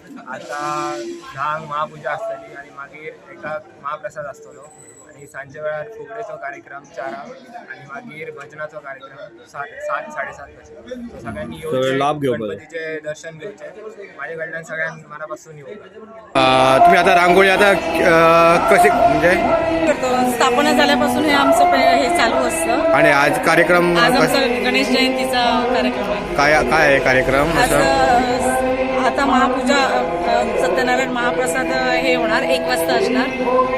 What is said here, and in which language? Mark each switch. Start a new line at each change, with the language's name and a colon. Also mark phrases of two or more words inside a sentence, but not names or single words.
Konkani: आतां 10 महापुजा आसतली आनी मागीर 1 महाप्रसाद आसतलो आनी सांजे वेळार फुगडेचो कार्यक्रम 4 आनी मागीर भजनाचो कार्यक्रम 7 साडेसात तशें. सो सगळ्यांनी येवचे, लाभ घेवपाक जाय. गणपतीचे दर्शन घेवचे. म्हाजे कडल्यान सगळ्यांक मनापासून येवपाक.
Marathi: तुम्ही आता रांगोळी आता कशी म्हणजे स्थापना झाल्यापासून हे आमचं हे चालू असतं. आणि आज कार्यक्रम आज आमचा गणेश जयंतीचा कार्यक्रम आहे. काय आहे कार्यक्रम आज आता महापूजा, सत्यनारायण महाप्रसाद हे होणार 1 वाजता असणार.